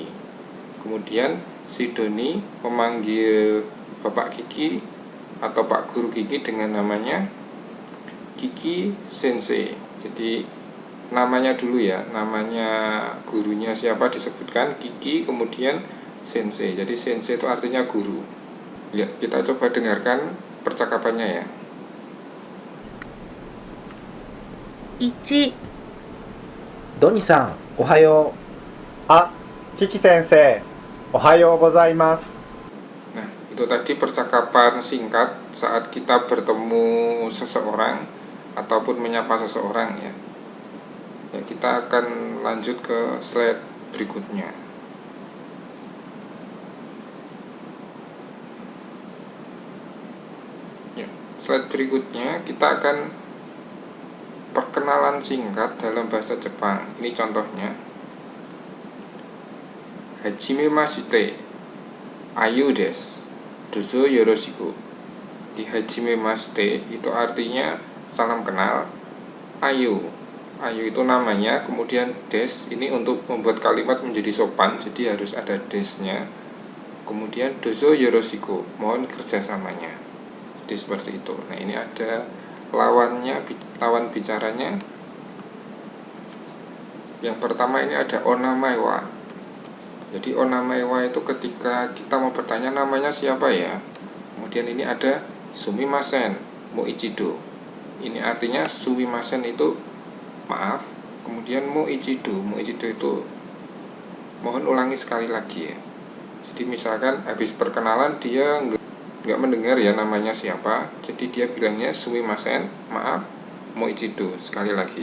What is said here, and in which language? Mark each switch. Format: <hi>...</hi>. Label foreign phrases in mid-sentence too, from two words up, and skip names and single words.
<id>Kemudian si Doni memanggil Bapak Kiki atau Pak Guru Kiki dengan namanya Kiki Sensei. Jadi namanya dulu ya, namanya gurunya siapa disebutkan Kiki, kemudian Sensei. Jadi Sensei itu artinya guru. Ya, kita coba dengarkan percakapannya ya. 1.</id> <ja>ドニさん、おはよう。あ、キキ先生、おはようございます。</ja> <id>Nah, itu tadi percakapan singkat saat kita bertemu seseorang ataupun menyapa seseorang ya. Ya, kita akan lanjut ke slide berikutnya. Ya, slide berikutnya kita akan perkenalan singkat dalam bahasa Jepang. Ini contohnya.</id> <ja>はじめまして、Ayuです. どうぞよろしく.</ja> <id>Di hajimemashite itu artinya salam kenal. Ayu. Ayu itu namanya, kemudian des ini untuk membuat kalimat menjadi sopan, jadi harus ada desnya. Kemudian</id> <ja>どうぞよろしく,</ja> <id>mohon kerjasamanya. Jadi seperti itu. Nah, ini ada lawannya, lawan bicaranya. Yang pertama ini ada onamaiwa. Jadi onamaiwa itu ketika kita mau bertanya namanya siapa ya. Kemudian ini ada</id> <ja>すみません、もう一度.</ja> <id>Ini artinya sumimasen itu maaf. Kemudian moichido itu mohon ulangi sekali lagi ya. Jadi misalkan habis perkenalan dia nggak mendengar ya namanya siapa. Jadi dia bilangnya sumimasen, maaf, moichido sekali lagi.</id>